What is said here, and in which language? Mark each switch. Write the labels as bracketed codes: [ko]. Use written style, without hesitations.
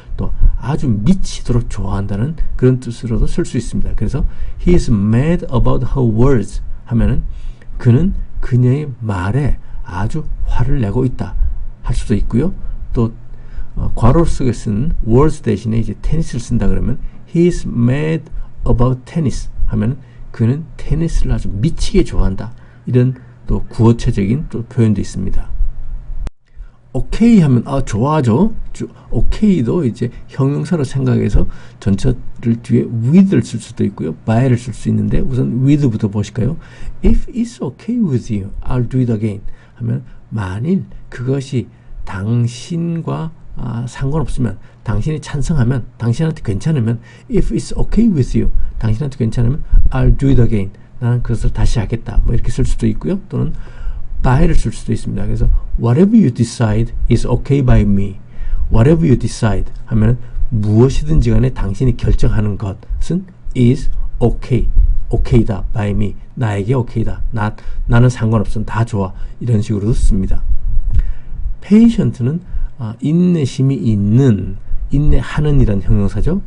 [ko] 또 아주 미치도록 좋아한다는 그런 뜻으로도 쓸 수 있습니다. 그래서 [en] he is mad about her words [ko] 하면은 그는 그녀의 말에 아주 화를 내고 있다 할 수도 있고요. 또 괄호 속에 쓴 words 대신에 이제 테니스를 쓴다 그러면 [en] he's mad about tennis [ko] 하면 그는 테니스를 아주 미치게 좋아한다. 이런 또 구어체적인 또 표현도 있습니다. 오케이 하면 좋아하죠. 오케이도 이제 형용사로 생각해서 전체를 뒤에 with를 쓸 수도 있고요. by를 쓸 수 있는데 우선 with부터 보실까요? [en] If it's okay with you, I'll do it again [ko] 하면 만일 그것이 당신과 상관없으면, 당신이 찬성하면, 당신한테 괜찮으면 [en] if it's okay with you, [ko] 당신한테 괜찮으면 [en] I'll do it again, [ko] 나는 그것을 다시 하겠다, 뭐 이렇게 쓸 수도 있고요. 또는 by를 쓸 수도 있습니다. [en] 그래서 whatever you decide is okay by me. whatever you decide [ko] 하면 무엇이든지 간에 당신이 결정하는 것은 is okay, okay다 by me, 나에게 okay다, 나는 상관없어, 다 좋아, 이런 식으로 씁니다. patient는 인내심이 있는, 인내하는 이란 형용사죠.